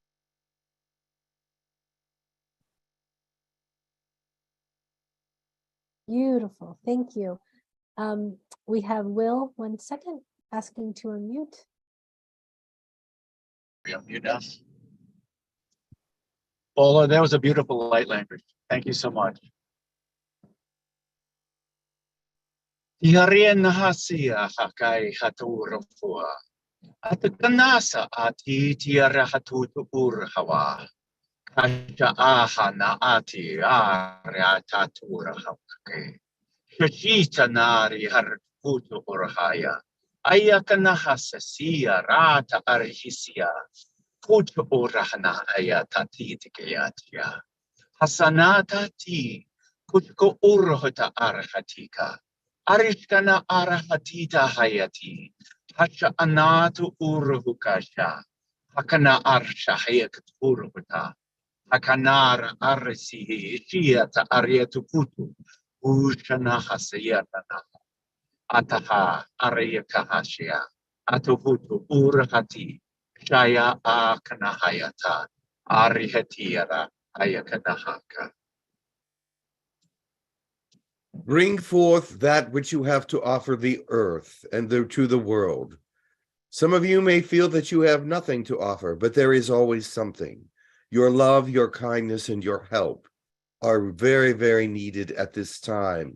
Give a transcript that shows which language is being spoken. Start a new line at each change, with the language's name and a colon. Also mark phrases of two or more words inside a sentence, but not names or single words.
English: Beautiful. Thank you. We have Will, 1 second, asking to unmute. Unmute us. Paula, that was a beautiful light language. Thank you so much. Tiharien nahasia hakai haturafua. At kanasa ati tiara hatutu hawa. Kasha aha na ati ara tatura hawake. Shashita nari harkutu urhaya. Ayaka nahasa siya rata arhisia. Kutu urahana ayatati tikayatia. Hasanatati kutko urhata arhatika. Arishkana arahatita hayati. Hasha anatu urhukasha. Hakana arsha hayakat urhuta. Hakanara arsihi shiata ariatu kutu. Ushana hasayatana. Ataha arayakahashia. Atuhutu urhati. Shaya akanahayata. Arihatiara ayakanahaka. Bring forth that which you have to offer the earth and to the world. Some of you may feel that you have nothing to offer, but there is always something. Your love, your kindness, and your help are very, very needed at this time.